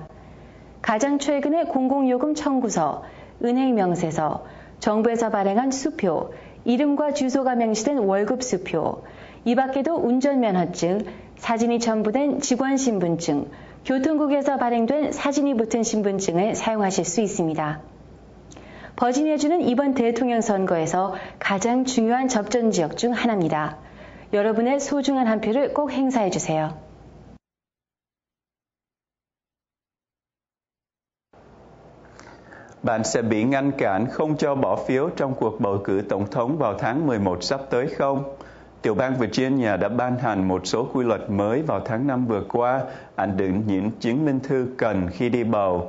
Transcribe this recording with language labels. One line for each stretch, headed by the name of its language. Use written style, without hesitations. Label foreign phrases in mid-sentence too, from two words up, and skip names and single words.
Korean: 가장 최근의 공공요금 청구서, 은행 명세서, 정부에서 발행한 수표, 이름과 주소가 명시된 월급 수표, 이 밖에도 운전면허증, 사진이 첨부된 직원신분증, 교통국에서 발행된 사진이 붙은 신분증을 사용하실 수 있습니다. 버지니아주는 이번 대통령 선거에서 가장 중요한 접전 지역 중 하나입니다. 여러분의 소중한 한 표를 꼭 행사해 주세요.
Vietnamese: Bạn sẽ bị ngăn cản không cho bỏ phiếu trong cuộc bầu cử tổng thống vào tháng 11 sắp tới không? Tiểu bang Virginia đã ban hành một số quy luật mới vào tháng 5 vừa qua, ảnh định những chứng minh thư cần khi đi bầu.